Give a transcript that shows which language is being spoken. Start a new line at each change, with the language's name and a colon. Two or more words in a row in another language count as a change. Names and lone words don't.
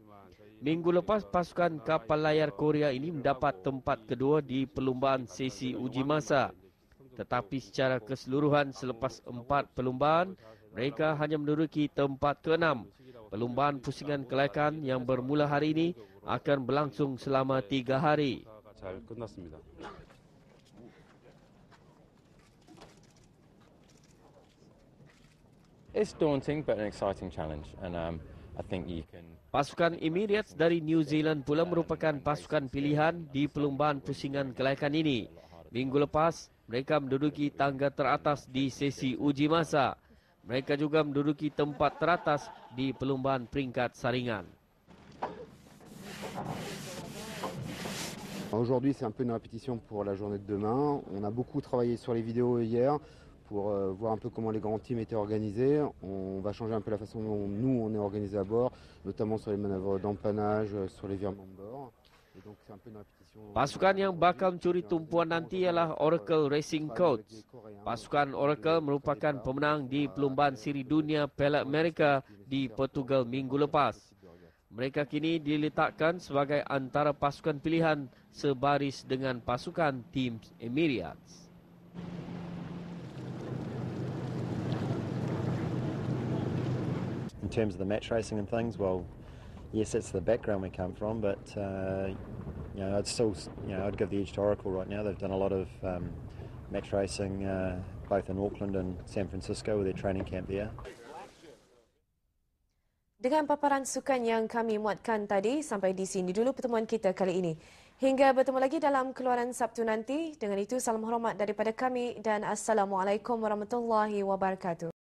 Malay: Minggu lepas, pasukan kapal layar Korea ini mendapat tempat kedua di perlumbaan sesi uji masa. Tetapi secara keseluruhan selepas 4 perlumbaan, mereka hanya menduduki tempat ke-6. Perlumbaan pusingan kelayakan yang bermula hari ini akan berlangsung selama 3 hari.
English: It's daunting but an exciting challenge, and I think you can.
Malay: Pasukan Emirates dari New Zealand pula merupakan pasukan pilihan di perlumbaan pusingan kelayakan ini. Minggu lepas, mereka menduduki tangga teratas di sesi uji masa. Mereka juga menduduki tempat teratas di perlumbaan peringkat saringan.
French: Aujourd'hui, c'est un peu une répétition pour la journée de demain. On a beaucoup travaillé sur les vidéos hier pour voir un peu comment les grands teams étaient organisés. On va changer un peu la façon dont nous, on est organisés à bord, notamment sur les manœuvres d'empannage, sur les virements de bord. Et donc, c'est un peu une répétition.
Malay: Pasukan yang bakal mencuri tumpuan nanti ialah Oracle Racing Coach. Pasukan Oracle merupakan pemenang di perlumbaan siri dunia Piala Amerika di Portugal minggu lepas. Mereka kini diletakkan sebagai antara pasukan pilihan sebaris dengan pasukan tim Emirates.
English: In terms of the match racing and things, well, yes, that's the background we come from, but I'd still, I'd give the edge to Oracle right now. They've done a lot of match racing, both in Auckland and San Francisco with their training camp there.
Malay: Dengan paparan sukan yang kami muatkan tadi, sampai di sini dulu pertemuan kita kali ini. Hingga bertemu lagi dalam keluaran Sabtu nanti. Dengan itu, salam hormat daripada kami dan
Arabic: السلام عليكم ورحمة الله وبركاته.